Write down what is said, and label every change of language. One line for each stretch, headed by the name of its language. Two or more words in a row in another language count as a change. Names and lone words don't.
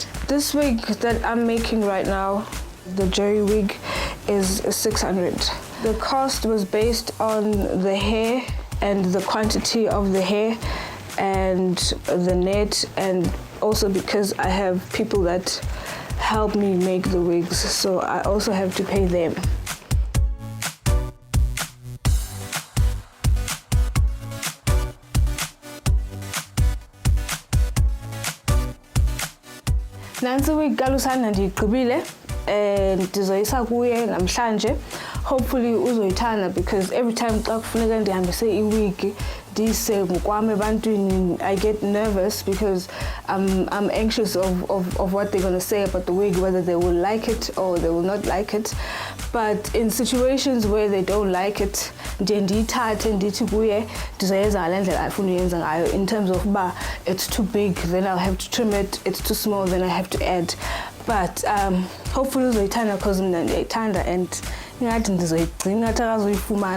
English: This wig that I'm making right now, the Jerry wig, is 600. The cost was based on the hair and the quantity of the hair and the net, and also because I have people that help me make the wigs, so I also have to pay them.
Xhosa: Nansi wig kalusana ndigqibile ndizoyisa kuye namhlanje. Hopefully uzoyithanda, because
English: every time
Xhosa: xa kufuneka ndihambise iwig ndiyise ngokwam ebantwini,
English: I get nervous because I'm anxious of what they're going to say about the wig, whether they will like it or they will not like it. But in situations where they don't like it,
Xhosa: ndiye ndiyithathe ndithi kuye ndizoyenza ngale ndlela afuna uyenza ngayo.
English: In terms of uba it's too big, then I'll have to trim it. It's too small, then I have to add. But hopefully
Xhosa: uzoyithanda because mna ndiyayithanda, and ingathi ndizoyigcina ngathi akazoyifumana.